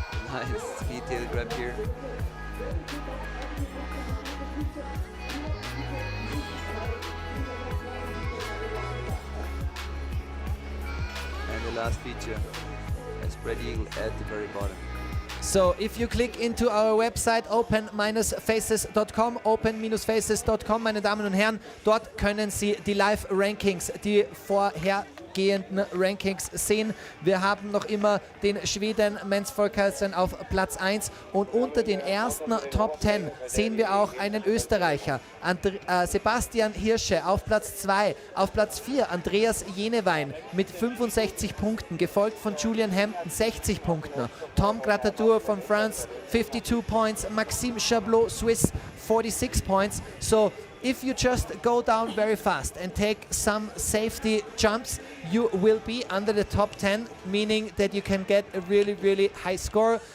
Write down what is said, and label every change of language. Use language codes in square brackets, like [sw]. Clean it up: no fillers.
[en] Nice speed tail grab here. the last feature, a spread eagle at the very bottom. So, if you click into our website [de] open-faces.com, open-faces.com, meine Damen und Herren, dort können Sie die Live-Rankings, die vorhergehenden Rankings sehen. Wir haben noch immer den Schweden Mens Folkesen auf Platz 1 und unter den ersten Top 10 sehen wir auch einen Österreicher, Sebastian Hirsche auf Platz 2, auf Platz 4 Andreas Jenewein mit 65 Punkten, gefolgt von Julian Hampton 60 Punkten, Tom Gratatour von France 52 points, Maxime Chablot Swiss 46 points. [en] So if you just go down very fast and take some safety jumps, you will be under the top 10, meaning that you can get a really high score.